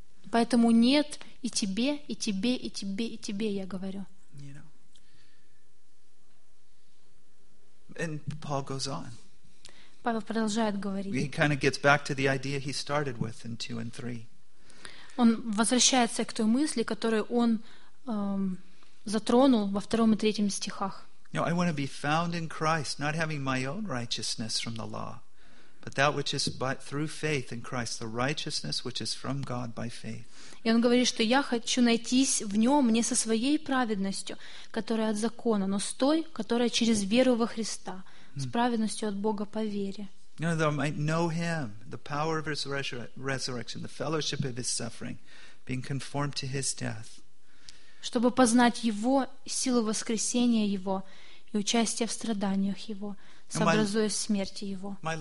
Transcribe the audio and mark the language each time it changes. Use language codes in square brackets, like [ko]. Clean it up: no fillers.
[ru] Поэтому нет, и тебе, и тебе, и тебе, и тебе, я говорю. You know. [en] And Paul goes on. [ru] Павел продолжает говорить. [en] He kind of gets back to the idea he started with in 2 and 3. [ru] Он возвращается к той мысли, которую он затронул во втором и третьем стихах. [en] You know, I want to be found in Christ, not having my own righteousness from the law, but that which is by, through faith in Christ, the righteousness which is from God by faith. [ru] И он говорит, что я хочу найтись в нем не со своей праведностью, которая от закона, но с той, которая через веру во Христа, с праведностью от Бога по вере. [en] You know, that I might know him, the power of his resurrection, the fellowship of his suffering, being conformed to his death. [ru] Чтобы познать Его, силу воскресения Его и участие в страданиях Его, сообразуясь смерти Его.